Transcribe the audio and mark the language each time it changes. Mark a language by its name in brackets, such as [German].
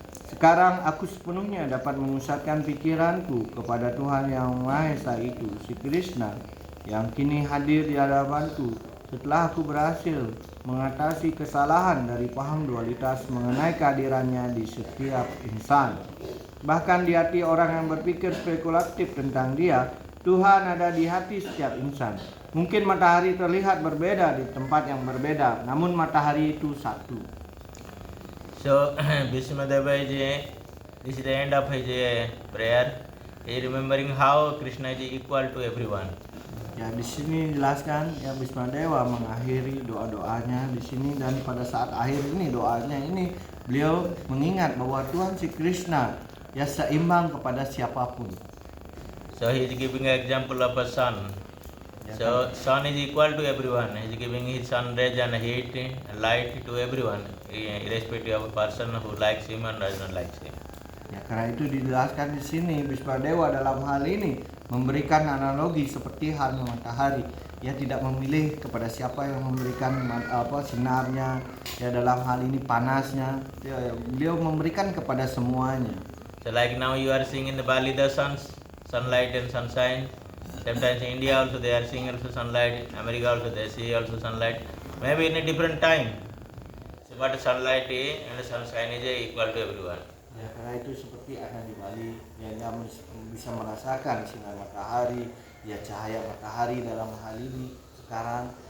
[Indonesian] Sekarang aku sepenuhnya dapat memusatkan pikiranku kepada Tuhan yang Maha Esa itu, si Krishna, yang kini hadir di hadapanku setelah aku berhasil mengatasi kesalahan dari paham dualitas mengenai kehadirannya di setiap insan. Bahkan di hati orang yang berpikir spekulatif tentang dia, Tuhan ada di hati setiap insan. Mungkin matahari terlihat berbeda di tempat yang berbeda, namun matahari itu satu. [English] So Bhismadeva this is the end of his prayer. He is remembering how Krishna is equal to everyone. [Indonesian] Ya, di sini dijelaskan Bhismadeva mengakhiri doa-doanya di sini, dan pada saat akhir ini doanya ini beliau mengingat bahwa Tuhan Sri Krishna seimbang kepada siapapun. [English] So he is giving an example of a sun. So sun is equal to everyone. He is giving his sun rays and heat and light to everyone, irrespective of a person who likes him and does not like him. [Indonesian] Ya, karena itu dijelaskan di sini Bhismadeva dalam hal ini memberikan analogi seperti halnya matahari. Ia tidak memilih kepada siapa yang memberikan sinarnya. Dalam hal ini panasnya. Beliau memberikan kepada semuanya. [English] So like now you are seeing in the Bali the sunlight and sunshine. Sometimes in India also they are seeing also sunlight. America also they see also sunlight. Maybe in a different time. So but sunlight and sunshine is equal to everyone. [Indonesian] Ya, karena itu seperti ada di Bali, dia bisa merasakan sinar matahari, cahaya matahari dalam hal ini sekarang.